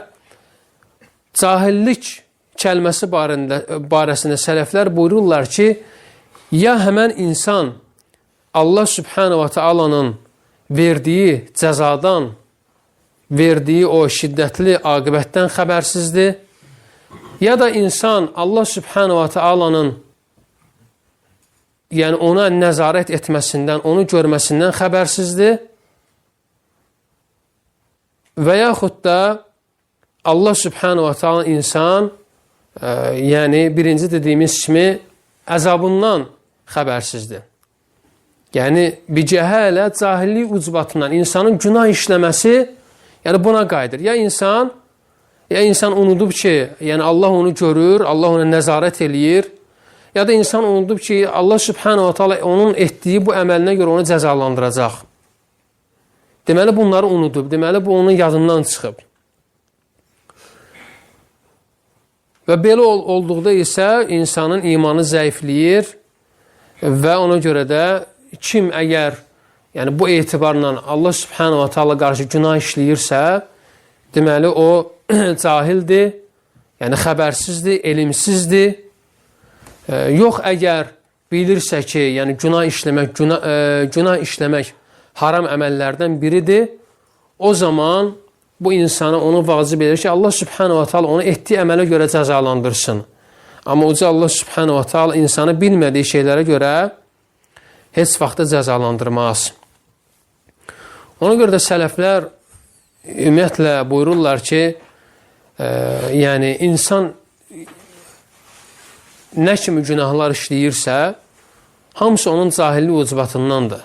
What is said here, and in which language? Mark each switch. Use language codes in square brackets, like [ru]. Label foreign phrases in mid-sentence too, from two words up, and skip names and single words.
[az] Cahillik kəlməsi barəsində sələflər buyururlar ki, ya həmən insan [ar] الله سبحانه وتعالى'nın [az] verdiyi cəzadan, verdiyi o şiddətli aqibətdən xəbərsizdir, ya da insan [ar] الله سبحانه وتعالى'nın [az] yəni ona nəzarət etməsindən, onu görməsindən xəbərsizdir. Və yaxud da [ar] الله سبحانه وتعالى [az] insan, yəni birinci dediyimiz kimi əzabından xəbərsizdir. Yəni bicəhələ cahillik ucbatından insanın günah işləməsi, yəni buna qayıdır. Ya insan unudub ki, yəni Allah onu görür, Allah ona nəzarət eləyir, ya da insan unudub ki, [ar] الله سبحانه وتعالى [az] onun etdiyi bu əməlinə görə onu cəzalandıracaq. Deməli bunları unudub, deməli bu onun yadından çıxıb. Və belə olduqda isə insanın imanı zəifləyir və ona görə də kim əgər yəni bu etibarla [ar] الله سبحانه وتعالى [az] qarşı günah işləyirsə, deməli o cahildir, yəni xəbərsizdir, elmsizdir. Yox əgər bilirsə ki, yəni günah işləmək haram əməllərdən biridir, o zaman bu insana onu vacib edir ki, [ar] الله سبحانه وتعالى [az] onu etdiyi əmələ görə cəzalandırsın. Amma uca [ar] الله سبحانه وتعالى [az] insanı bilmədiyi şeylərə görə heç vaxtda cəzalandırmaz. Ona görə də sələflər ümumiyyətlə buyururlar ki, yəni insan nə kimi günahlar işləyirsə, hamısı onun cahillik ucbatındandır.